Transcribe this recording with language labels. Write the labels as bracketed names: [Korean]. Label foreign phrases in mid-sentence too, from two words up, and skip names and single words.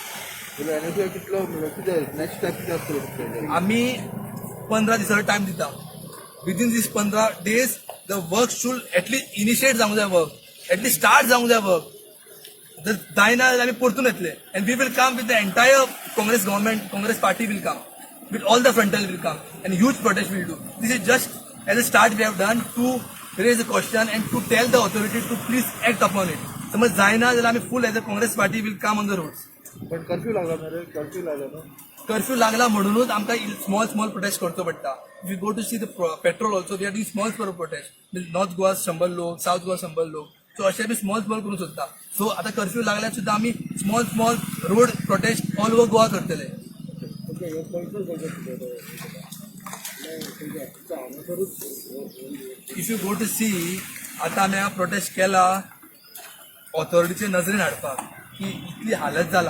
[Konkani] NSCI कितलो कितें [English] next step [Konkani] कितें आसतलो? आमी 15 दिसाचो टायम दिता. [English] within this 15 days the work should at least initiate [Konkani] जावंक जाय. [English] work at least start [Konkani] जावंक जाय. वर्क जर जायना जाल्यार आमी परतून येतले. [English] And we will come with the entire Congress government. Congress party will come with all the frontal will come and huge protest will do. This is just as a start we have done to raise a question and to tell the authority to please act upon it. [Konkani] समज जायना जाल्यार आमी [English] full as a Congress party will come on the roads. [Konkani] पण कर्फ्यू लागला मरे. कर्फ्यू लागला ना. कर्फ्यू लागला म्हणूनच आमकां [English] small protest [Konkani] करचो पडटा. [English] If you go to see the petrol also we are doing small protest. [Konkani] नॉर्थ गोवा 100 लोक, साऊथ गोवा 100 लोक. सो अशें बी स्मॉल करूंक सोदता. सो आतां कर्फ्यू लागल्यार सुद्दां आमी [English] small road protest all over Goa [Konkani] करतले. [English] if you go to see [Konkani] आता आम्ही हा प्रोटेस्ट केला ऑथॉरिटीचे नजरेन हाडपाक की इतली हालत जाला.